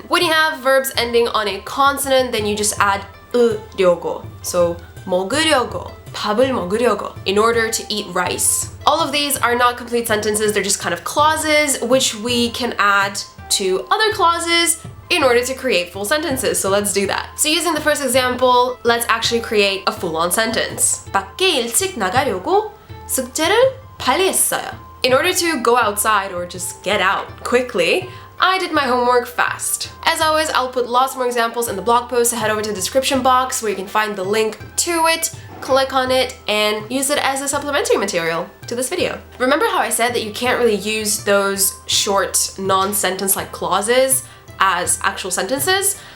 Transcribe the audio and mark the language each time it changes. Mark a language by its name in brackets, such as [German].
[English] When you have verbs ending on a consonant, then you just add 으려고. So [Korean] 먹으려고, 밥을 먹으려고, [English] in order to eat rice. All of these are not complete sentences, they're just kind of clauses which we can add to other clauses in order to create full sentences. So let's do that. So using the first example, let's actually create a full-on sentence. [Korean] 밖에 일찍 나가려고 숙제를 빨리 했어요. [English] In order to go outside or just get out quickly, I did my homework fast. As always, I'll put lots more examples in the blog post, so head over to the description box where you can find the link to it, click on it, and use it as a supplementary material to this video. Remember how I said that you can't really use those short, non-sentence-like clauses as actual sentences?